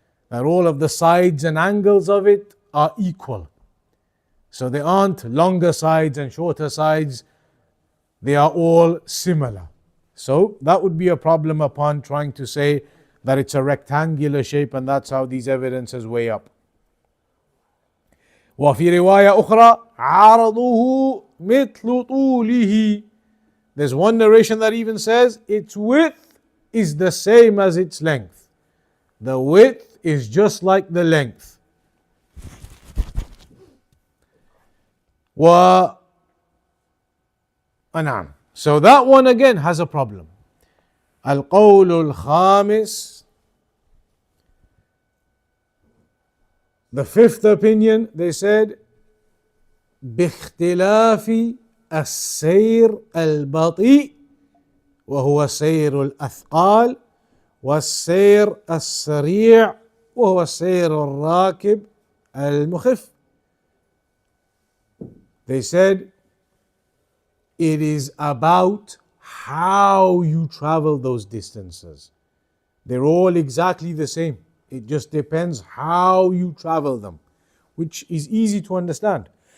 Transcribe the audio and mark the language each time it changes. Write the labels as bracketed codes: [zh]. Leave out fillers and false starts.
[en] That all of the sides and angles of it are equal. So there aren't longer sides and shorter sides. They are all similar. So that would be a problem upon trying to say that it's a rectangular shape, and that's how these evidences weigh up. [ar] وفي رواية أخرى عرضه مثل طوله. [en] There's one narration that even says its width is the same as its length. The width is just like the length. [ar] نعم. [en] So that one again has a problem. [ar] القول الخامس. [en] The 5th opinion, they said [ar] باختلاف السير البطيء وهو سير الأثقال والسير السريع وهو سير الراكب المخف. [en] They said it is about how you travel those distances. They're all exactly the same. It just depends how you travel them, which is easy to understand.